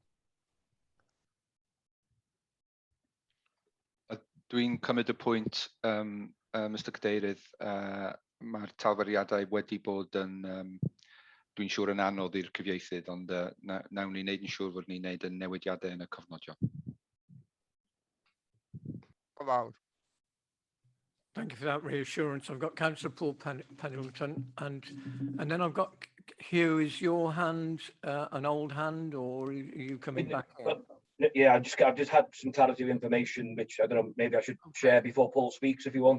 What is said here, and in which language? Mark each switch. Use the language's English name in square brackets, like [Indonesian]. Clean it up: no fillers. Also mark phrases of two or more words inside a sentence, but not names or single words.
[Welsh] Dwi'n cymryd y pwynt, Mr Cadeirydd, mae'r talfyriadau wedi bod yn, dwi'n siŵr yn anodd i'r cyfieithydd, ond nawn ni wneud yn siŵr fod ni'n wneud y newidiadau yn y cofnodion. [English] Thank you for that reassurance. I've got Councillor Paul Pennington, and then I've got Hugh. Is your hand an old hand, or are you coming back in? Yeah, I've just had some clarity of information, which I don't know. Maybe I should share before Paul speaks if he wants.